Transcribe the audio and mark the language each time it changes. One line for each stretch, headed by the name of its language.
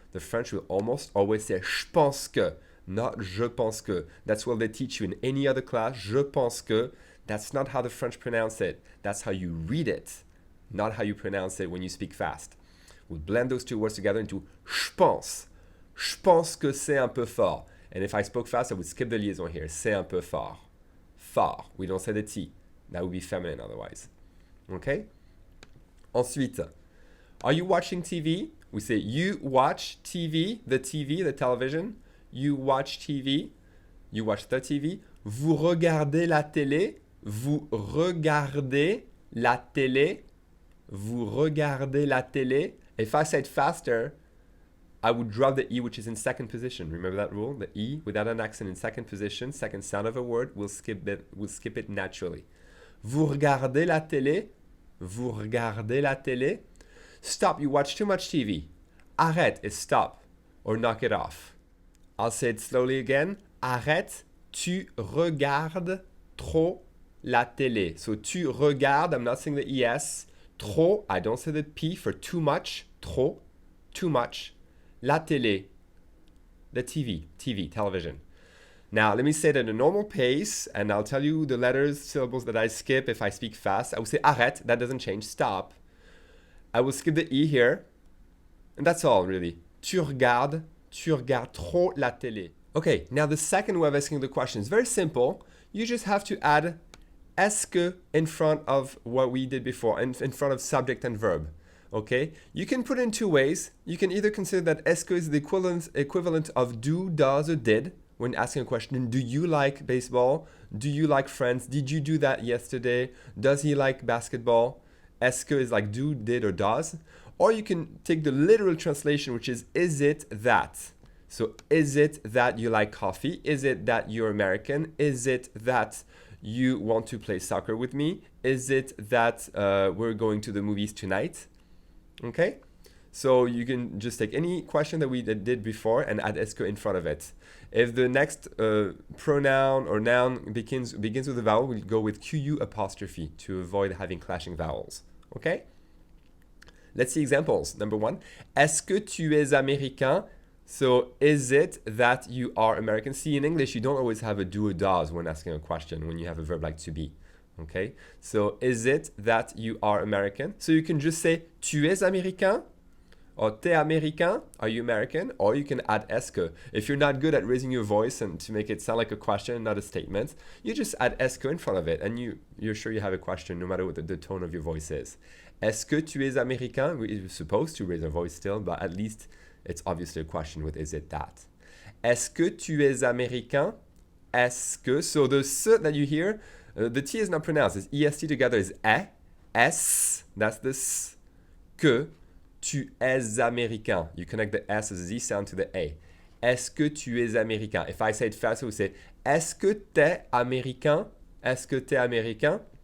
English: The French will almost always say je pense que, not je pense que. That's what they teach you in any other class, je pense que. That's not how the French pronounce it. That's how you read it, not how you pronounce it when you speak fast. We'll blend those two words together into je pense.
French: Je pense que c'est un peu fort.
English: And if I spoke fast, I would skip the liaison here.
French: C'est un peu fort.
English: Fort. We don't say the T. That would be feminine otherwise. Okay? Ensuite, are you watching TV? We say you watch TV, the television. You watch TV. You watch the TV.
French: Vous regardez la télé. Vous regardez la télé. Vous regardez la télé.
English: If I said faster, I would drop the E, which is in second position. Remember that rule? The E without an accent in second position, second sound of a word, we'll skip it naturally.
French: Vous regardez la télé. Vous regardez la télé.
English: Stop, you watch too much TV. Arrête is stop or knock it off. I'll say it slowly again.
French: Arrête, tu regardes trop la télé.
English: So tu regardes, I'm not saying the ES. Trop, I don't say the P for too much. Trop, too much. La télé, the TV, television. Now, let me say it at a normal pace, and I'll tell you the letters, syllables that I skip if I speak fast. I will say arrête, that doesn't change, stop. I will skip the E here, and that's all, really.
French: Tu regardes trop la télé.
English: Okay, now the second way of asking the question is very simple. You just have to add est-ce que in front of what we did before, in front of subject and verb. Okay, you can put it in two ways. You can either consider that est-ce que is the equivalent of do, does, or did when asking a question. Do you like baseball? Do you like Friends? Did you do that yesterday? Does he like basketball? Est-ce que is like do, did, or does. Or you can take the literal translation, which is it that? So is it that you like coffee? Is it that you're American? Is it that you want to play soccer with me? Is it that we're going to the movies tonight? Okay, so you can just take any question that we did before and add est-ce que in front of it. If the next pronoun or noun begins with a vowel, we'll go with QU apostrophe to avoid having clashing vowels. Okay, let's see examples. Number one,
French: est-ce que tu es américain?
English: So is it that you are American? See, in English, you don't always have a do or does when asking a question when you have a verb like to be. Okay, so is it that you are American? So you can just say
French: tu es américain or t'es américain,
English: are you American? Or you can add est-ce que. If you're not good at raising your voice and to make it sound like a question, not a statement, you just add est-ce que in front of it and you're sure you have a question no matter what the tone of your voice is.
French: Est-ce que tu es américain?
English: We're supposed to raise our voice still, but at least it's obviously a question with is it that.
French: Est-ce que tu es américain?
English: Est-ce que, so the S that you hear, the T is not pronounced. It's EST together is est, that's the S.
French: Que tu es américain.
English: You connect the S as a Z sound to the A.
French: Est-ce que tu es américain?
English: If I say it fast, we say
French: est-ce que t'es américain? Est-ce que t'es américain?